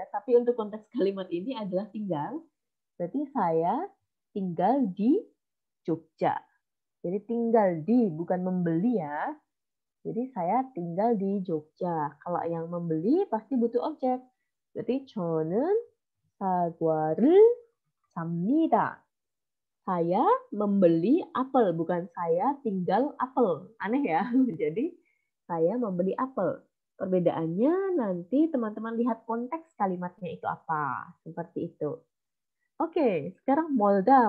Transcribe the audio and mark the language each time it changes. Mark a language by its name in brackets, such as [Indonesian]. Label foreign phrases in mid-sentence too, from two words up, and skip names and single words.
[Indonesian] Tapi untuk konteks kalimat ini adalah tinggal. Berarti saya tinggal di Jogja. Jadi tinggal di, bukan membeli ya. Jadi saya tinggal di Jogja. Kalau yang membeli pasti butuh objek. Berarti [Korean] 저는 사과를 삽니다. [Indonesian] Saya membeli apel, bukan saya tinggal apel. Aneh ya. Jadi saya membeli apel. Perbedaannya nanti teman-teman lihat konteks kalimatnya itu apa. Seperti itu. Oke, sekarang molda.